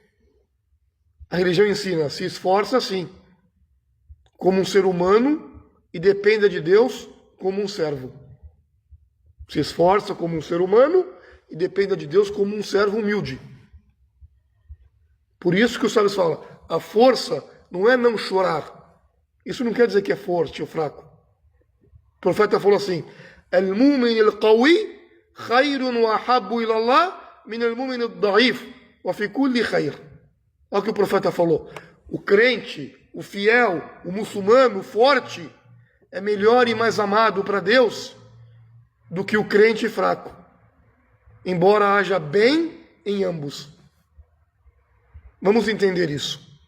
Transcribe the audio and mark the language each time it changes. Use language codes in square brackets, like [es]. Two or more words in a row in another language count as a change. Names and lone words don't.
[pt] A religião ensina se esforça sim, como um ser humano e dependa de Deus como um servo. Se esforça como um ser humano e dependa de Deus como um servo humilde. Por isso que os sábios falam, a força não é não chorar. Isso não quer dizer que é forte ou fraco. O profeta falou assim, [ar] المؤمن القوي خير وأحب إلى الله من المؤمن الضعيف وفي كل خير. [pt] Olha o que o profeta falou. O crente, o fiel, o muçulmano, o forte, é melhor e mais amado para Deus do que o crente fraco. Embora haja bem em ambos. Vamos entender isso.